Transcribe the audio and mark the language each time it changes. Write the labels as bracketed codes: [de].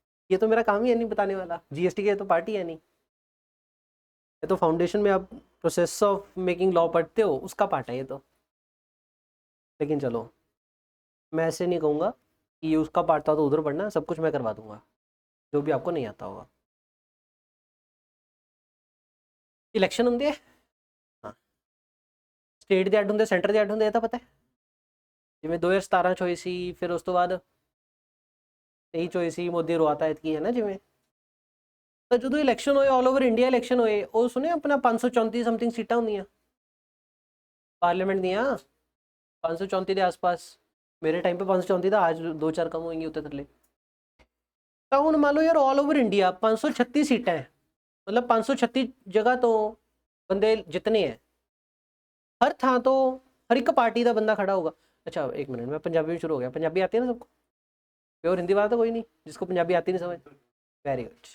[hi] ये तो मेरा काम ही है नहीं बताने वाला, जीएसटी की तो पार्टी है नहीं, ये तो फाउंडेशन में आप प्रोसेस ऑफ मेकिंग लॉ पढ़ते हो उसका पार्ट है ये तो। लेकिन चलो, मैं ऐसे नहीं कहूँगा कि ये उसका पार्ट था तो उधर पढ़ना, सब कुछ मैं करवा दूंगा जो भी आपको नहीं आता होगा। इलेक्शन होंगे, हाँ, [pa] स्टेट ਦੇ ਅੱਡ ਹੁੰਦੇ, ਸੈਂਟਰ ਦੇ ਅੱਡ ਹੁੰਦੇ, ਇਹ ਤਾਂ ਪਤਾ ਹੈ। ਜਿਵੇਂ 2017 ਚ ਹੋਈ ਸੀ, ਫਿਰ ਉਸ ਤੋਂ ਬਾਅਦ 23 ਚ ਹੋਈ ਸੀ, ਮੋਦੀ ਰਵਾਤਾ ਇਤਕੀ ਹੈ ਨਾ ਜਿਵੇਂ। ਤਾਂ ਜਦੋਂ ਇਲੈਕਸ਼ਨ ਹੋਏ, ਆਲ ਓਵਰ ਇੰਡੀਆ ਇਲੈਕਸ਼ਨ ਹੋਏ, ਉਹ ਸੁਣਿਆ ਆਪਣਾ 534 ਸਮਥਿੰਗ ਸੀਟਾਂ ਹੁੰਦੀਆਂ पार्लियामेंट दियाँ, [hi] 534 के आसपास। मेरे टाइम पे 534 था, आज 2-4 कम होंगी उतने थले। तो हूँ मान लो यार, ऑल ओवर इंडिया 536 सीटें हैं, मतलब 536 जगह तो बंदे जितने हैं, हर थां तो हर एक पार्टी का बंदा खड़ा होगा। अच्छा एक मिनट, मैं पंजाबी में शुरू हो गया, पंजाबी आती है ना सबको, प्योर हिंदी बात तो कोई नहीं, जिसको पंजाबी आती नहीं समझ, वेरी गुड।